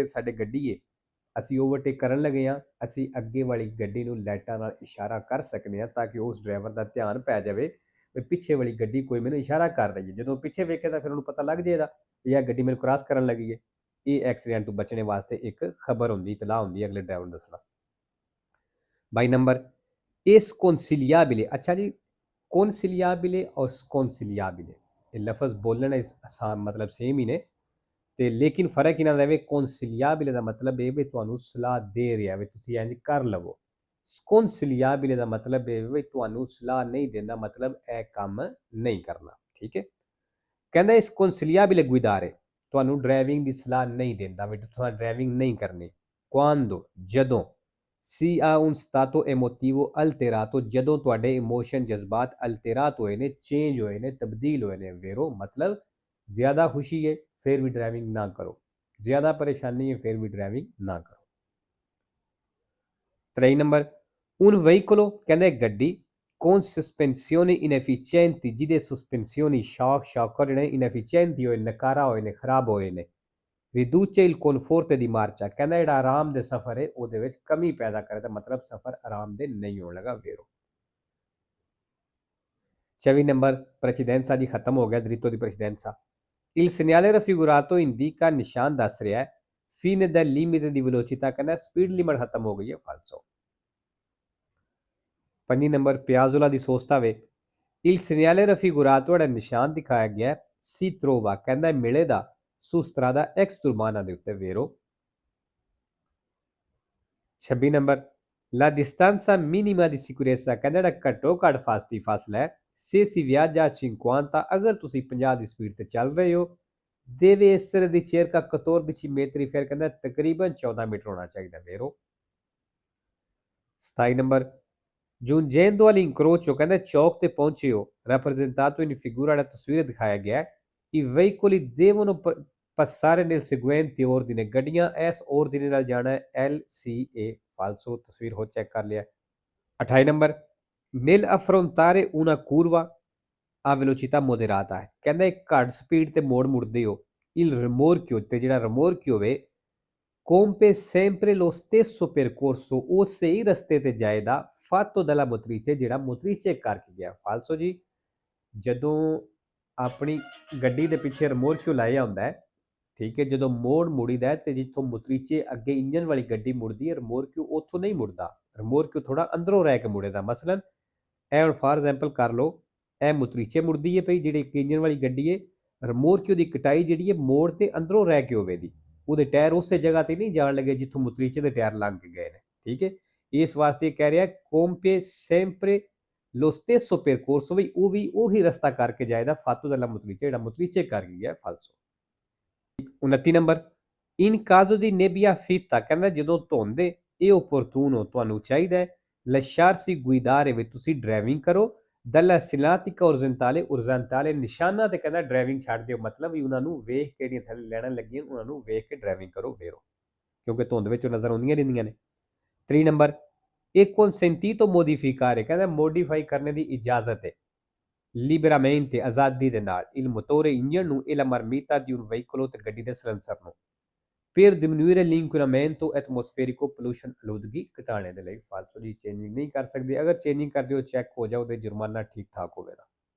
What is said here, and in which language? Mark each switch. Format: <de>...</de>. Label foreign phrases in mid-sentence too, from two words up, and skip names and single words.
<pa>ਸਾਡੇ ਗੱਡੀ ਹੈ ਅਸੀਂ ਓਵਰਟੇਕ ਕਰਨ ਲੱਗੇ ਹਾਂ ਅਸੀਂ ਅੱਗੇ ਵਾਲੀ ਗੱਡੀ ਨੂੰ ਲਾਈਟਾਂ ਨਾਲ ਇਸ਼ਾਰਾ ਕਰ ਸਕਦੇ ਹਾਂ ਤਾਂ ਕਿ ਉਸ ਡਰਾਈਵਰ ਦਾ ਧਿਆਨ ਪੈ ਜਾਵੇ ਵੀ ਪਿੱਛੇ ਵਾਲੀ ਗੱਡੀ ਕੋਈ ਮੈਨੂੰ ਇਸ਼ਾਰਾ ਕਰ ਰਹੀ ਹੈ ਜਦੋਂ ਪਿੱਛੇ ਵੇਖੇ ਤਾਂ ਫਿਰ ਉਹਨੂੰ ਪਤਾ ਲੱਗ ਜਾਏਗਾ ਵੀ ਇਹ ਗੱਡੀ ਮੈਨੂੰ ਕ੍ਰਾਸ ਕਰਨ ਲੱਗੀ ਹੈ ਇਹ ਐਕਸੀਡੈਂਟ ਤੋਂ ਬਚਣੇ ਵਾਸਤੇ ਇੱਕ ਖਬਰ ਹੁੰਦੀ ਇਤਲਾਹ ਹੁੰਦੀ ਅਗਲੇ ਡਰਾਈਵਰ ਨੂੰ ਦੱਸਣਾ 22 ਨੰਬਰ sconsigliabile</pa> <hi>अच्छा जी conciliabile और sconsigliabile ये लफ्ज़ बोलना आसान मतलब सेम ही ने</hi> <pa>ਤੇ ਲੇਕਿਨ ਫਰਕ ਇਹਨਾਂ ਦਾ ਵੇ ਕੌਨਸਿਲਿਆਬile ਦਾ ਮਤਲਬ ਇਹ ਵੀ ਤੁਹਾਨੂੰ ਸਲਾਹ ਦੇ ਰਿਹਾ ਵੇ ਤੁਸੀਂ ਇੰਜ ਕਰ ਲਵੋ। ਕੌਨਸਿਲਿਆਬile ਦਾ ਮਤਲਬ ਇਹ ਵੀ ਤੁਹਾਨੂੰ ਸਲਾਹ ਨਹੀਂ ਦਿੰਦਾ ਮਤਲਬ ਇਹ ਕੰਮ ਨਹੀਂ ਕਰਨਾ। ਠੀਕ ਹੈ। ਕਹਿੰਦਾ</pa> <it>è sconsigliabile guidare</it> <pa>ਤੁਹਾਨੂੰ ਡਰਾਈਵਿੰਗ ਦੀ ਸਲਾਹ ਨਹੀਂ ਦਿੰਦਾ ਵੀ ਤੁਸੀਂ ਡਰਾਈਵਿੰਗ ਨਹੀਂ ਕਰਨੀ। quando ਜਦੋਂ ਸੀ ਆ</pa> <it>un stato emotivo alterato</it> <pa>ਜਦੋਂ ਤੁਹਾਡੇ ਇਮੋਸ਼ਨ ਜਜ਼ਬਾਤ ਅਲਤੇਰਾਤ ਹੋਏ ਨੇ ਚੇਂਜ ਹੋਏ ਨੇ ਤਬਦੀਲ ਹੋਏ ਨੇ ਵੇਰੋ ਮਤਲਬ ਜ਼ਿਆਦਾ ਖੁਸ਼ੀ ਹੈ ਫਿਰ ਵੀ ਡਰਾਈਵਿੰਗ ਨਾ ਕਰੋ, ਜ਼ਿਆਦਾ ਪਰੇਸ਼ਾਨੀ ਹੈ ਫਿਰ ਵੀ ਡਰਾਈਵਿੰਗ ਨਾ ਕਰੋ। 3 ਨੰਬਰ</pa> <it>un veicolo</it> <pa>ਕਹਿੰਦੇ ਗੱਡੀ</pa> <it>con sospensioni inefficienti</it> <pa>ਜਿਹਦੇ ਸਸਪੈਂਸੀਓਨੀ ਸ਼ੌਕ ਜਿਹੜੇ ਇਨਐਫੀਸ਼ੀਐਂਟੀ ਹੋਏ ਨਕਾਰਾ ਹੋਏ ਨੇ ਖਰਾਬ ਹੋਏ ਨੇ।</pa> <it>riduce il conforto di marcia</it> <pa>ਕਹਿੰਦਾ ਜਿਹੜਾ ਆਰਾਮ ਦੇ ਸਫ਼ਰ ਹੈ ਉਹਦੇ ਵਿੱਚ ਕਮੀ ਪੈਦਾ ਕਰਦਾ ਮਤਲਬ ਸਫ਼ਰ ਆਰਾਮ ਦੇ ਨਹੀਂ ਹੋਣ ਲੱਗਾ ਵੇਰੋ। 24 ਨੰਬਰ ਪ੍ਰੈਸੀਡੈਂਸਾ ਜੀ ਖਤਮ ਹੋ ਗਿਆ</pa> <it>diritto di precedenza. il segnale raffigurato indica</it> <pa>ਨਿਸ਼ਾਨ ਦੱਸ ਰਿਹਾ ਹੈ</pa> <it>fine del limite di velocità</it> <pa>ਕਹਿੰਦਾ</pa> <en>speed limit</en> <pa>ਖਤਮ ਹੋ ਗਈ ਹੈ ਫਾਲਸੋ। 5 ਨੰਬਰ</pa> <it>piazzola di sosta</it> <pa>ਵੇ</pa> <it>il segnale raffigurato</it> <pa>ਜਿਹੜਾ ਨਿਸ਼ਾਨ ਦਿਖਾਇਆ ਗਿਆ</pa> <it>si trova</it> <pa>ਕਹਿੰਦਾ ਮਿਲੇਗਾ</pa> <it>su strada exturbana</it> <pa>ਦੇ ਉੱਤੇ ਵੇਰੋ। 26 ਨੰਬਰ</pa> <it>la distanza minima di sicurezza</it> <pa>ਕਹਿੰਦਾ ਜਿਹੜਾ ਘੱਟੋ ਘੱਟ ਫਾਸਲਾ ਹੈ</pa> <it>se si viaggia a 50</it> <pa>ਅਗਰ ਤੁਸੀਂ 50 ਦੀ ਸਪੀਡ ਤੇ ਚੱਲ ਰਹੇ ਹੋ</pa> <it>deve essere di circa 14 metri</it> <pa>ਫਿਰ ਕਹਿੰਦਾ ਤਕਰੀਬਨ 14 ਮੀਟਰ ਹੋਣਾ ਚਾਹੀਦਾ ਵੇਰੋ। 27 ਨੰਬਰ</pa> <it>giungendo all'incrocio</it> <pa>ਕਹਿੰਦਾ ਚੌਕ ਤੇ ਪਹੁੰਚੇ ਹੋ</pa> <it>rappresentato in figura</it> <pa>ਦਾ ਤਸਵੀਰ ਦਿਖਾਇਆ ਗਿਆ</pa> <it>i veicoli devono passare nel seguente ordine</it> <pa>ਗੱਡੀਆਂ ਇਸ ordine ਨਾਲ ਜਾਣਾ ਹੈ LCA ਫਾਲਸੋ ਤਸਵੀਰ ਹੋ ਚੈੱਕ ਕਰ ਲਿਆ। 28 ਨੰਬਰ</pa> <it>nel affrontare una curva a velocità moderata</it> <pa>ਹੈ ਕਹਿੰਦਾ ਇੱਕ ਘੱਟ ਸਪੀਡ ਤੇ ਮੋੜ ਮੁੜਦੇ ਹੋ</pa> <it>il rimorchio</it> <pa>ਤੇ ਜਿਹੜਾ remorchio ਵੇ</pa> <it>compie sempre lo stesso percorso</it> <pa>ਉਹ ਸਹੀ ਰਸਤੇ ਤੇ ਜਾਏਗਾ</pa> <it>fatto dalla</it> <pa>motrice ਜਿਹੜਾ motrice ਕਰਕੇ ਗਿਆ ਫਾਲਸੋ ਜੀ ਜਦੋਂ ਆਪਣੀ ਗੱਡੀ ਦੇ ਪਿੱਛੇ ਰਿਮੋਰਕਿਓ ਲਾਇਆ ਹੁੰਦਾ ਹੈ ਠੀਕ ਹੈ ਜਦੋਂ ਮੋੜ ਮੁੜੀਦਾ ਤੇ ਜਿੱਥੋਂ ਮੁਤਰੀਚੇ ਅੱਗੇ ਇੰਜਨ ਵਾਲੀ ਗੱਡੀ ਮੁੜਦੀ ਹੈ ਰਿਮੋਰਕਿਓ ਉੱਥੋਂ ਨਹੀਂ ਮੁੜਦਾ ਰਿਮੋਰਕਿਓ ਥੋੜਾ ਅੰਦਰੋਂ ਰਹਿ ਕੇ ਮੁੜੇਦਾ ਮਸਲਨ ਇਹ ਹੁਣ</pa> <en>for example</en> <pa>ਕਰ ਲਓ ਇਹ ਮੁਤਰੀਚੇ ਮੁੜਦੀ ਹੈ ਪਈ ਜਿਹੜੀ ਇੰਜਨ ਵਾਲੀ ਗੱਡੀ ਹੈ ਰਿਮੋਰਕਿਓ ਦੀ ਕਟਾਈ ਜਿਹੜੀ ਹੈ ਮੋੜ ਤੇ ਅੰਦਰੋਂ ਰਹਿ ਕੇ ਹੋਵੇਗੀ ਉਹਦੇ ਟਾਇਰ ਉਸੇ ਜਗ੍ਹਾ ਤੇ ਨਹੀਂ ਜਾਣ ਲੱਗੇ ਜਿੱਥੋਂ ਮੁਤਰੀਚੇ ਦੇ ਟਾਇਰ ਲੰਘ ਕੇ ਗਏ ਨੇ ਠੀਕ ਹੈ ਇਸ ਵਾਸਤੇ ਕਹਿ ਰਿਹਾ</pa> <it>compie sempre lo stesso percorso</it> <pa>ਵੀ ਉਹ ਵੀ ਉਹੀ ਰਸਤਾ ਕਰਕੇ ਜਾਏਗਾ</pa> <it>fatto dalla motrice</it> <pa>ਜਿਹੜਾ motrice ਕਰ ਗਿਆ ਫਾਲਸੋ। 29 ਨੰਬਰ</pa> <it>in caso di nebbia fitta</it> <pa>ਕਹਿੰਦਾ ਜਦੋਂ ਧੁੰਦ ਹੈ ਇਹ opportuno ਤੁਹਾਨੂੰ ਚਾਹੀਦਾ ਹੈ</pa> <it>lasciarsi guidare</it> <pa>ਵੀ ਤੁਸੀਂ ਡਰਾਈਵਿੰਗ ਕਰੋ</pa> <it>dalla segnaletica orizzontale</it> <pa>ਨਿਸ਼ਾਨਾਂ ਤੇ ਕਹਿੰਦਾ ਡਰਾਈਵਿੰਗ ਛੱਡ ਦਿਓ ਮਤਲਬ ਵੀ ਉਹਨਾਂ ਨੂੰ ਵੇਖ ਕੇ ਜਿਹੜੀਆਂ ਥੱਲੇ ਲੈਣਾ ਲੱਗੀਆਂ ਉਹਨਾਂ ਨੂੰ ਵੇਖ ਕੇ ਡਰਾਈਵਿੰਗ ਕਰੋ ਵੇਰੋ ਕਿਉਂਕਿ ਧੁੰਦ ਵਿੱਚ ਨਜ਼ਰ ਆਉਂਦੀਆਂ ਰਹਿੰਦੀਆਂ ਨੇ। 3 ਨੰਬਰ</pa> <it>è consentito modificare</it> <pa>ਕਹਿੰਦਾ ਮੋਡੀਫਾਈ ਕਰਨੇ ਦੀ ਇਜਾਜ਼ਤ ਹੈ liberamente ਆਜ਼ਾਦੀ ਦੇ ਨਾਲ</pa> <it>il motore</it> <pa>ਇੰਜਨ ਨੂੰ</pa> <it>e la marmita di un veicolo</it> <pa>ਤੇ ਗੱਡੀ ਦੇ ਸਲੈਂਸਰ ਨੂੰ</pa> <it>per diminuire l'inquinamento atmosferico</it> <pa>pollution ਆਲੂਦਗੀ ਘਟਾਉਣੇ ਦੇ ਲਈ ਫਾਲਤੂ ਦੀ ਚੇਂਜਿੰਗ ਨਹੀਂ ਕਰ ਸਕਦੇ ਅਗਰ ਚੇਂਜਿੰਗ ਕਰਦੇ ਹੋ ਚੈੱਕ ਹੋ ਜਾਓ ਤੇ ਜੁਰਮਾਨਾ ਠੀਕ ਠਾਕ ਹੋਵੇਗਾ।</pa>